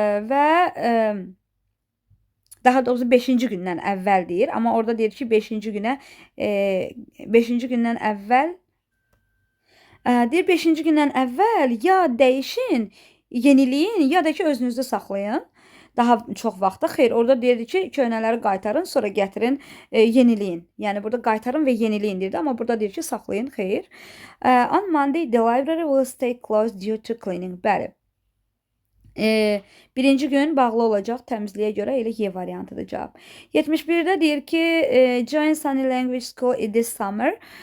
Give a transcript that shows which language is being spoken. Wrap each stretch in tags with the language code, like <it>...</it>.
<az>Və daha doğrusu 5-ci gündən əvvəl deyir, amma orada deyir ki 5-ci günə 5-ci gündən əvvəl deyir 5-ci gündən əvvəl ya dəyişin, yeniləyin, ya da ki özünüzdə saxlayın. Daha çox vaxtda. Xeyr, orada deyirdi ki, köhnələri qaytarın, sonra gətirin, yeniləyin. Yəni burada qaytarın və yeniləyin deyirdi, amma burada deyir ki, saxlayın. Xeyr.</az> <en>On Monday the library will stay closed due to cleaning.</en> <az>Bəli. Birinci gün bağlı olacaq təmizliyə görə, elə Y variantıdır cavab. 71-də deyir ki,</az> <en>join Sunny Language School this summer.</en>